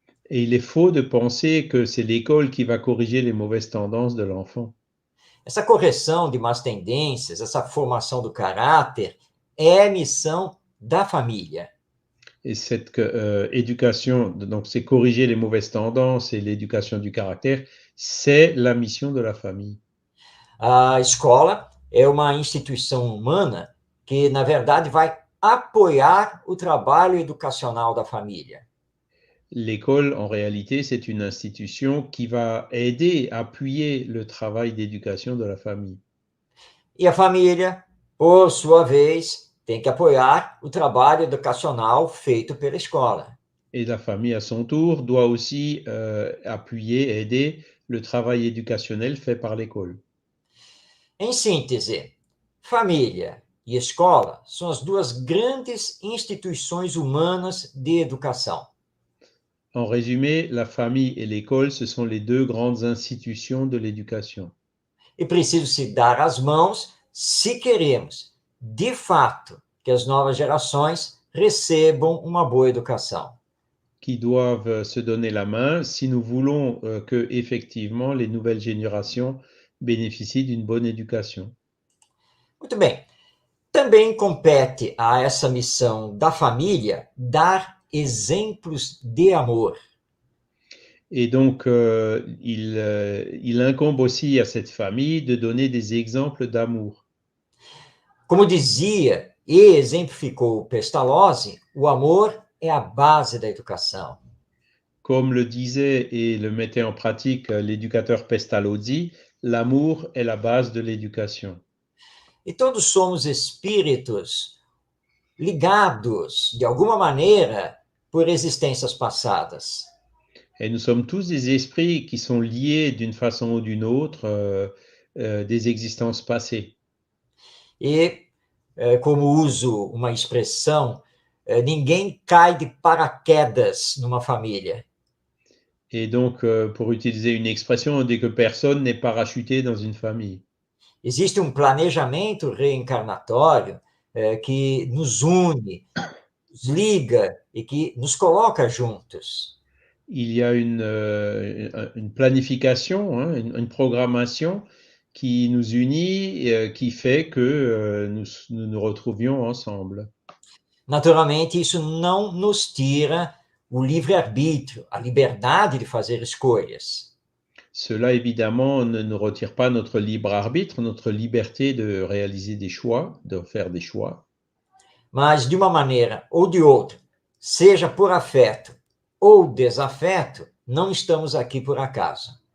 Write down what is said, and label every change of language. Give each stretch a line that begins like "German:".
French: Et il est faux de penser que c'est l'école qui va corriger les mauvaises tendances de l'enfant.
Portuguese: Essa correção de más tendências, essa formação do caráter, é missão da família.
French: Et cette éducation, donc c'est corriger les mauvaises tendances et l'éducation du caractère, c'est la mission de la famille.
Portuguese: A escola é uma instituição humana que, na verdade, vai apoiar o trabalho educacional da família.
French: L'école, en réalité, c'est une institution qui va aider, appuyer le travail d'éducation de la famille.
Portuguese: E a família, por sua vez, tem que apoiar o trabalho educacional feito pela escola.
French: Et la famille, à son tour, doit aussi appuyer, aider le travail éducationnel fait par l'école.
Portuguese: Em síntese, família e escola são as duas grandes instituições humanas de educação.
French: En résumé, la famille et l'école, ce sont les deux grandes institutions de l'éducation.
Portuguese: E preciso se dar as mãos se queremos, de fato, que as novas gerações recebam uma boa educação.
French: Qui doivent se donner la main si nous voulons que, effectivement, les nouvelles générations bénéficient d'une bonne éducation.
Portuguese: Muito bem. Também compete a essa missão da família dar exemplos de amor.
French: Et donc, il incombe aussi à cette famille de donner des exemples d'amour.
Portuguese: Como dizia e exemplificou Pestalozzi, o amor é a base da educação.
French: Comme le disait et le mettait en pratique l'éducateur Pestalozzi, l'amour est la base de l'éducation.
Portuguese: E todos somos espíritos ligados, de alguma maneira, por existências passadas.
French: Et nous sommes tous des esprits qui sont liés d'une façon ou d'une autre des existences passées.
Portuguese: E, como uso uma expressão, ninguém cai de paraquedas numa família.
French: Et donc, pour utiliser une expression, on dit que personne n'est parachuté dans une famille.
Portuguese: Existe um planejamento reencarnatório que nos une, nos liga e que nos coloca juntos.
French: Il y a une planification, hein, une programmation qui nous unit et qui fait que nous retrouvions ensemble.
Portuguese: Naturalmente, isso não nos tira o livre-arbítrio, a liberdade de fazer escolhas.
French: Cela, évidemment, ne nous retire pas notre libre arbitre, notre liberté de réaliser des choix, de faire des choix.
Portuguese: Mas, de uma maneira ou de outra, seja por afeto ou desafeto, não estamos aqui por acaso.